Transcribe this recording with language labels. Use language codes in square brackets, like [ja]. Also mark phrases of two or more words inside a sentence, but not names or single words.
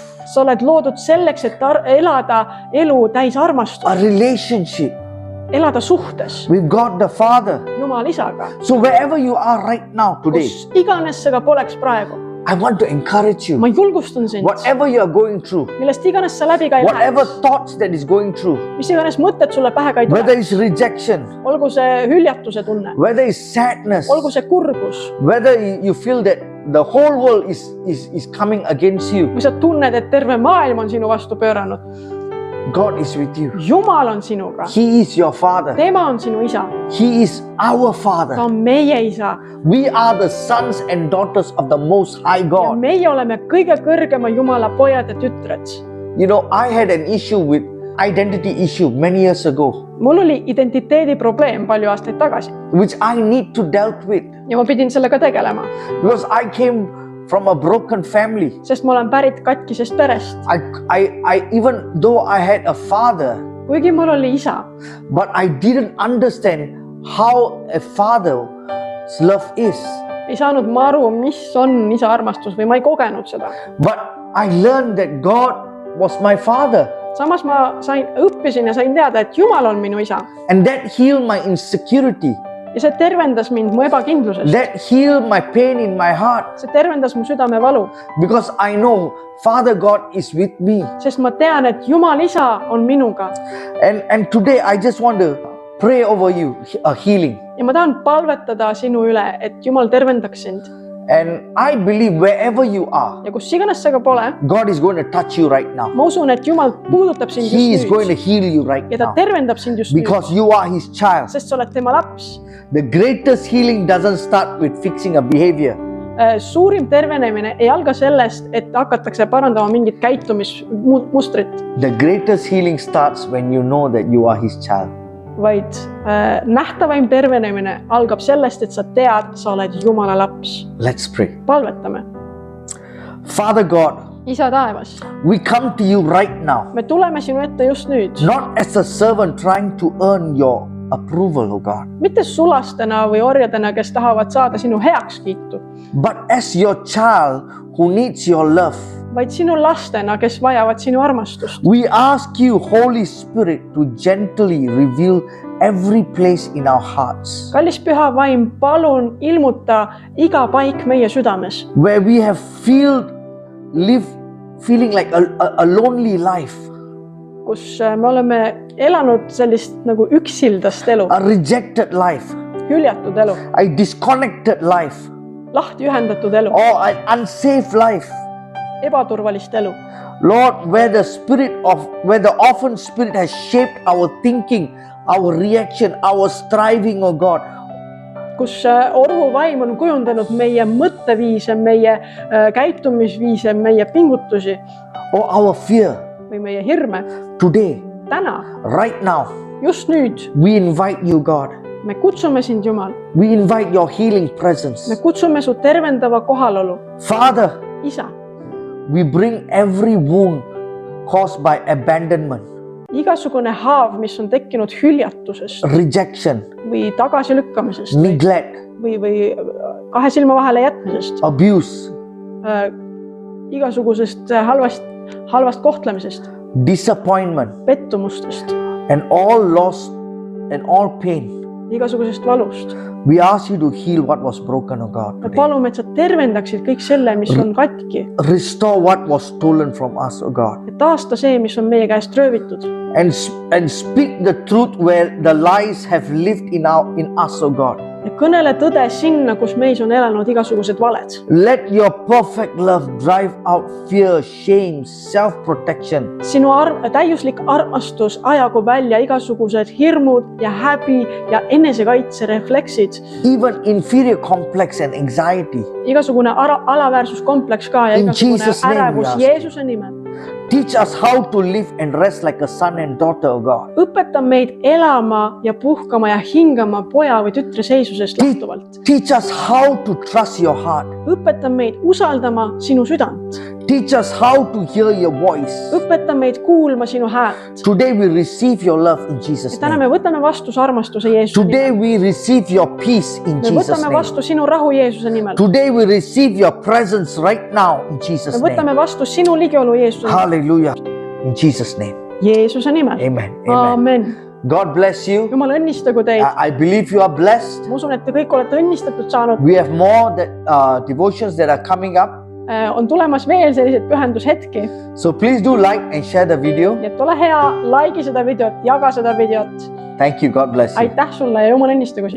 [et] Sa oled loodud selleks, et elada elu täis armastust. [en] A relationship [et] Elada suhtes [en] with God the Father. [et] Jumal isaga. [en] So wherever you are right now today, [et] Kus iganes sa ka poleks praegu. [en] I want to encourage you. [et] Ma julgustan sind. [en] Whatever you are going through, [et] Millest iganes sa läbi ka ei [en] whatever [et] läheks. [en] thoughts that is going through, [et] Mis iganes mõtted sulle pähe ka ei [en] whether [et] tule. [en] it's rejection, [et] Olgu see hüljatuse tunne. [en] whether it's sadness, [et] Olgu see kurbus. [en] whether you feel that the whole world is coming against you, [et] Kui sa tunned, et terve maailm on sinu vastu pööranud. [en] God is with you. [et] Jumal on sinuga. [en] He is your Father. [et] Tema on sinu isa. [en] He is our [et] Ta [en] Father. [et] on meie isa. [en] We are the sons and daughters of the Most High [et] Ja [en] God. [et] meie oleme kõige kõrgema Jumala pojad ja tütred. [en] You know, I had an issue with identity issue many years ago, [et] Mul oli identiteedi probleem palju aastaid tagasi [en] which I need to dealt with [et] ja ma pidin sellega tegelema, [en] because I came from a broken family. [et] sest ma olen pärit katkisest perest. [en] I even though I had a father, [et] Kuigi mul oli isa, [en] but I didn't understand how a father's love is. [et] ei saanud ma aru, mis on isa armastus või ma ei kogenud seda. [en] But I learned that God was my father, [et] Samas ma õppisin ja sain teada, et Jumal on minu isa [en] and that healed my insecurity. [et] ja see tervendas mind mu ebakindlusest. [en] That healed my pain in my heart, [et] See tervendas mu südamevalu, [en] because I know Father God is with me. [et] sest ma tean, et Jumal isa on minuga [en] And today I just want to pray over you a healing. [et] ja ma tahan palvetada sinu üle, et Jumal tervendaks sind [en] And I believe wherever you are, [et] ja kus iganes sa ka pole, [en] God is going to touch you right now. [et] ma usun, et Jumal puudutab sind [en] He is just going to [et] nüüd [en] heal you right [et] ja ta [en] now [et] tervendab sind just [en] because [et] nüüd, [en] you are His child. [et] sest sa oled tema laps. [en] The greatest healing doesn't start with fixing a behavior. [et] Suurim tervenemine ei alga sellest, et hakatakse parandama mingit käitumismustrit, [en] The greatest healing starts when you know that you are His child. [et] vaid nähtavaim tervenemine algab sellest, et sa tead, sa oled Jumala laps. [en] Let's pray. [et] Palvetame. [en] Father God, [et] isa taevas, [en] we come to you right now, [et] me tuleme sinu ette just nüüd, [en] not as a servant trying to earn your approval, oh God, [et] mitte sulastena või orjadena, kes tahavad saada sinu heakskiitu, [en] but as your child who needs your love. [et] vaid sinu lastena, kes vajavad sinu armastust. [en] We ask you, Holy Spirit, to gently reveal every place in our hearts [et] Kallis püha vaim, palun ilmuta iga paik meie südames, [en] where we have feeling like a lonely life, [et] kus me oleme elanud sellist nagu üksildast elu, [en] a rejected life, [et] hüljatud elu, [en] a disconnected life, [et] lahti ühendatud elu, [en] or an unsafe life. [et] ebaturvalist elu. [en] Lord, where the orphan spirit has shaped our thinking, our reaction, our striving, oh God. [et] Kus orvuvaim on kujundanud meie mõtteviise, meie käitumisviise, meie pingutusi [en] Or our fear. [et] või meie hirme. [en] Today, [et] Täna, [en] right now, [et] just nüüd [en] we invite you, God. [et] me kutsume sind, Jumal. [en] We invite your healing presence. [et] Me kutsume su tervendava kohalolu. [en] Father, [et] Isa, [en] we bring every wound caused by abandonment, [et] igasugune haav, mis on tekkinud hüljatusest [en] rejection, [et] või tagasilükkamisest [en] neglect, [et] või kahe silma vahele jätmisest, [en] abuse, [et] igasugusest halvast kohtlemisest, [en] disappointment, [et] pettumustest, [en] and all loss and all pain. [et] igasugusest valust. [en] We ask you to heal what was broken, oh God. [et] Me [en] Today. [et] palume, et sa tervendaksid kõik selle, mis on katki. [en] Restore what was stolen from us, oh God. [et] Et taasta see, mis on meie käest röövitud. [en] And speak the truth where the lies have lived in us, oh God. [et] Ja kõnele tõde sinna, kus meis on elanud igasugused valed. [en] Let your perfect love drive out fear, shame, self-protection. [et] Sinu täiuslik armastus ajagu välja igasugused hirmud ja häbi ja enesekaitse refleksid. [en] Even inferior complex and anxiety. [et] Igasugune alaväärsuskompleks ka ja [en] In [et] igasugune [en] Jesus' name we [et] ärevus [en] ask. [et] Jeesuse nimel. [en] Teach us how to live and rest like a son and daughter of God. [et] Õpeta meid elama ja puhkama ja hingama poja või tütre seisusest lähtuvalt. [en] Teach us how to trust your heart. [et] Õpeta meid usaldama sinu südant. [en] Teach us how to hear your voice. [et] Õpeta meid kuulma sinu häält. [en] Today we receive your love in [et] Ja [en] Jesus' [et] täna [en] name. [et] me võtame vastu su armastuse Jeesuse [en] Today [et] nimel. [en] we receive your peace in [et] Me [en] Jesus' [et] võtame [en] name. [et] vastu sinu rahu Jeesuse nimel. [en] Today we receive your presence right now in [et] Me [en] Jesus' [et] võtame [en] name. [et] vastu sinu ligiolu Jeesuse nimel. [en] Hallelujah. In Jesus' name. [et] Jeesuse nimel. [en] Amen. Amen. [et] Aamen. [en] God bless you. [et] Jumal õnnistagu teid. [en] I believe you are blessed. [et] Ma usun, et te kõik olete õnnistatud saanud. [en] We have more devotions that are coming up. [et] On tulemas veel selliseid pühendushetki. [en] So please do like and share the video. [et] Nii et ole hea, like'i seda videot, jaga seda videot. [en] Thank you. God bless you. [et] Aitäh sulle ja Jumal õnnistagu sind.